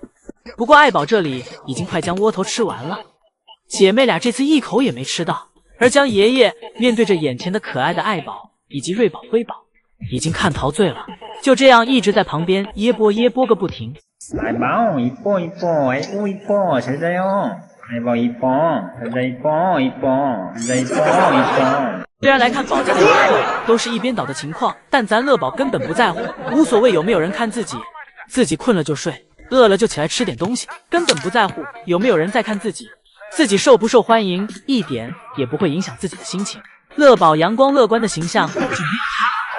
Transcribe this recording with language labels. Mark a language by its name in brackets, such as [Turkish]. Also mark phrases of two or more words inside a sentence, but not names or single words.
[Chinese] 不过爱宝这里已经快将窝头吃完了，姐妹俩这次一口也没吃到。而江爷爷面对着眼前的可爱的爱宝以及瑞宝、辉宝，已经看陶醉了，就这样一直在旁边噎啵个不停。 [Korean] 爱宝 이뻐 이뻐 잘 자요 爱宝 이뻐 잘 자 이뻐 잘 자 이뻐。 [Chinese] 虽然来看宝家的游客都是一边倒的情况，但咱乐宝根本不在乎，无所谓有没有人看自己，自己困了就睡，饿了就起来吃点东西，根本不在乎有没有人在看自己，自己受不受欢迎一点也不会影响自己的心情。乐宝阳光乐观的形象就没有他。